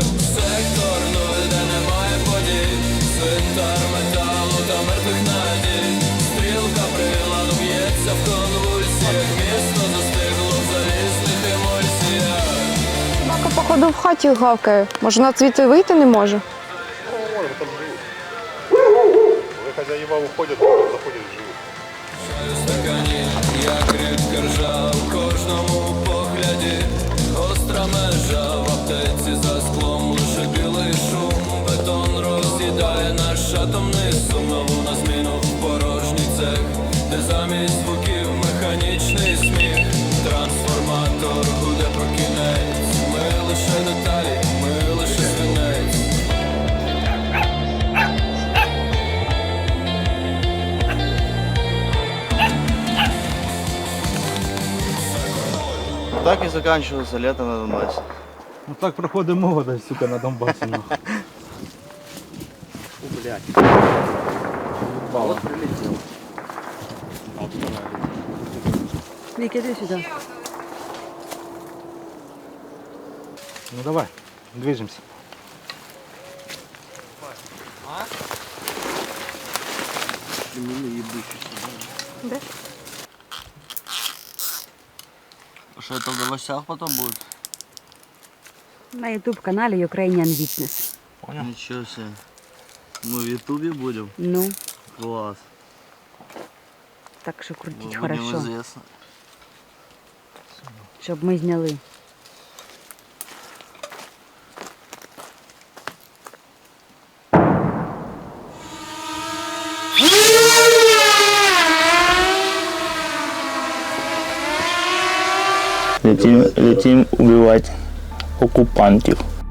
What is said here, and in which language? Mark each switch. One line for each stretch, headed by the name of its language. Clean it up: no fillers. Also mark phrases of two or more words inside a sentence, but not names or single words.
Ukrainian: Сектор 0, де немає подій, цвинтар металу та мертвих надій. Стрілка приладу б'ється в конвульсіях, місто застигло в залізних емульсіях. Собака, походу, в хаті гавкає. Може, вона звідти вийти не може?
Russian: Хозяева уходят, заходят в живут.
Ukrainian: Стакані, як рідка ржа в кожному погляді. Остра межа в аптеці за склом, лише білий шум. Бетон роз'їдає наш атомний сум. Нову на зміну в порожній цех, де замість звуків механічний сміх. Трансформатор гуде про кінець. Ми лише деталі, ми лише свинець.
Russian: Так и заканчивается лето на Донбассе.
Ukrainian: Ну так проходить молодость, сука, на Донбасі.
Russian: Блядь. Вот прилетел.
Ukrainian: Віка, іди сюди.
Russian: Ну давай, движемся. Да? Что это в новостях потом будет?
Ukrainian: На ютуб-каналі Ukrainian Witness.
Russian: Понял? Ничего себе. Мы в Ютубе будем? Ну, Класс.
Ukrainian: так що крутіть
Russian: Мы хорошо, будем известны.
Ukrainian: щоб ми зняли.
Russian: Летим убивать оккупантов.